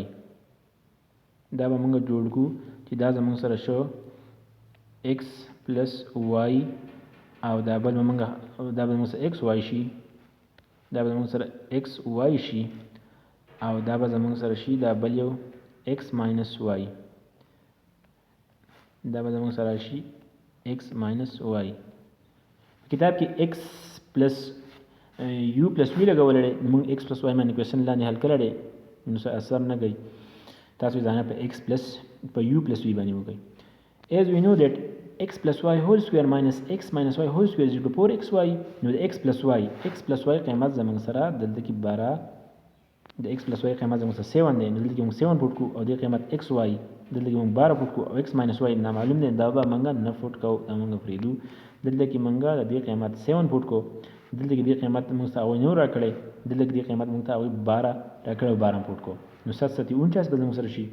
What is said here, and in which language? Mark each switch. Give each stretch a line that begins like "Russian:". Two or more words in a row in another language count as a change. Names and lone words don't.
Pashto: دا به موږ جوړ کړو چې دا زموږ سره شو
English: x plus y
Pashto: او دا بل به موږ سره x y شي، دا به زموږ سره x y شي او دا به زموږ سره شي دا بل یو
English: x minus y،
Pashto: دا به زموږ سره شي
English: x minus y.
Pashto: کتاب کې
English: x plus u plus v
Pashto: لګولی دی، موږ
English: x plus y
Pashto: باندې کوېسچن لاندې حل کړی دی، نو څه اثر نه کوي. تاسو ځانه په
English: x plus
Pashto: په
English: u plus v
Pashto: باندې وکړئ.
English: as we know that x plus y whole square minus x minus y whole square is equal to 4xy،
Pashto: نو د
English: x plus y
Pashto: قیمت زموږ سره دلته کې 12، د
English: x plus y
Pashto: قیمت زموږ سره 7 دی، نو دلته کې موږ 7 فوټ کړو او دې قیمت xy دلته کې موږ 12 فوټ کړو او
English: x minus y
Pashto: نامعلوم دی، دا به موږ نه فوټ کوو، دا موږ پرېږدو. دلته کې موږ د دې قیمت 7 فوټ کړو، دلته کې دې قیمت موږ ته هغوی 9 راکړی، دلته کې دې قیمت موږ ته هغوی 12 راکړی او 12 فوټ کړو، نو 749 به زموږ سره شي.